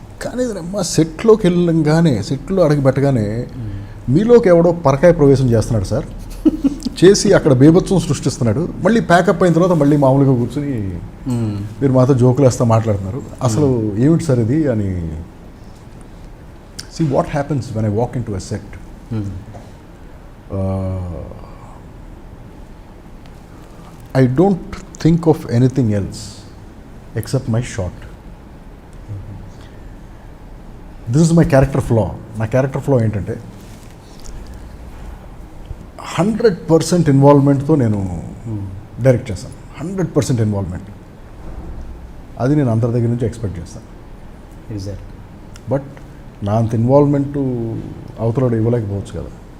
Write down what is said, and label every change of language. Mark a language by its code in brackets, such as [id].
[te] కానీ మా సెట్లోకి వెళ్ళంగానే సెట్లో అడుగు పెట్టగానే మీలోకి ఎవడో పరకాయ ప్రవేశం చేస్తున్నాడు సార్, చేసి అక్కడ బేభత్సం సృష్టిస్తున్నాడు. మళ్ళీ ప్యాకప్ అయిన తర్వాత మళ్ళీ మామూలుగా కూర్చొని మీరు మాతో జోకులు వేస్తా మాట్లాడుతున్నారు, అసలు ఏమిటి సార్ ఇది అని. [en] See what happens when I walk into a set. I don't think of anything else except my shot. This is my character flaw. [te] నా క్యారెక్టర్ ఫ్లో ఏంటంటే 100% ఇన్వాల్వ్మెంట్తో నేను డైరెక్ట్ చేస్తాను. 100% ఇన్వాల్వ్మెంట్, అది నేను అందరి దగ్గర నుంచి ఎక్స్పెక్ట్ చేస్తాను. [en] Exact. [te] బట్ నా అంత ఇన్వాల్వ్మెంటు అవతల ఇవ్వలేకపోవచ్చు కదా.